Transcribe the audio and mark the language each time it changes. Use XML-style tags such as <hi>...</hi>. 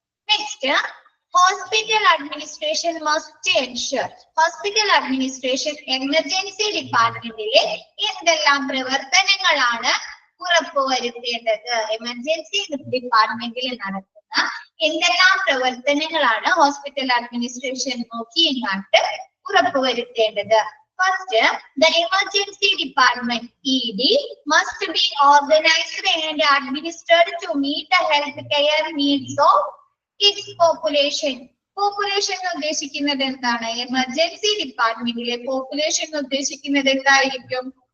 <en>Next, hospital administration must ensure. Hospital administration emergency departmentile</en> <ml>എന്തെല്ലാം പ്രവർത്തനങ്ങളാണ് ഉറപ്പുവരുത്തേണ്ടത്? Emergency ഡിപ്പാർട്ട്മെന്റിൽ നടത്തുന്ന എന്തെല്ലാം പ്രവർത്തനങ്ങളാണ് hospital administration നോക്കിയെങ്ങാണ്ട് ഉറപ്പുവരുത്തേണ്ടത്?</ml> <en>First, the emergency department ED must be organized and administered to meet the healthcare needs of its population.</en> <ml>Population ഉദ്ദേശിക്കുന്നത് എന്താണ്? Emergency ഡിപ്പാർട്ട്മെന്റിലെ population ഉദ്ദേശിക്കുന്നത് എന്തായിരിക്കും?</ml>